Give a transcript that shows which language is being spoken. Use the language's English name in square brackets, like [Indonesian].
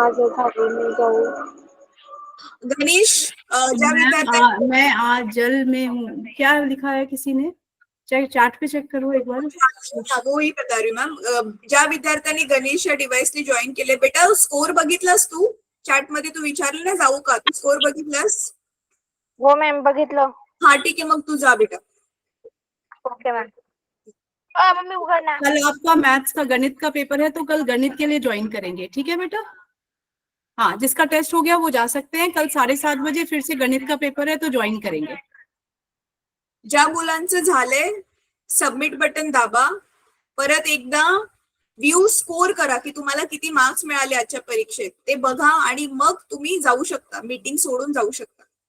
[Marathi] गणेश, ज्या विद्यार्थ्यांनी [Hindi] मैं आज जल में हूँ, क्या लिखा है किसी ने? चार्ट पे चेक करो एक बार. वो ही बता रही हूँ मॅम. [Marathi] ज्या विद्यार्थ्यांनी गणेश या डिव्हाइसने जॉईन केले, बेटा स्कोर बघितलास तू? चॅट मध्ये तू विचारलं ना, जाऊ का? तू स्कोर बघितलास? हो मॅम बघितलं. हा ठीक आहे, मग तू जा बेटा. Okay ma'am. मम्मी उघडना. [Hindi] कल आपका मैथ्स का गणित का पेपर है, तो कल गणित के लिए ज्वाइन करेंगे, ठीक है बेटा? हाँ, जिसका टेस्ट हो गया वो जा सकते हैं. कल 7:30 बजे फिर से गणित का पेपर है, तो ज्वाइन करेंगे. [Marathi] ज्या मुलांचं झालंय सबमिट बटन दाबा. परत एकदा व्ह्यू स्कोर करा की तुम्हाला किती मार्क्स मिळाले आजच्या परीक्षेत ते बघा, आणि मग तुम्ही जाऊ शकता, मीटिंग सोडून जाऊ शकता.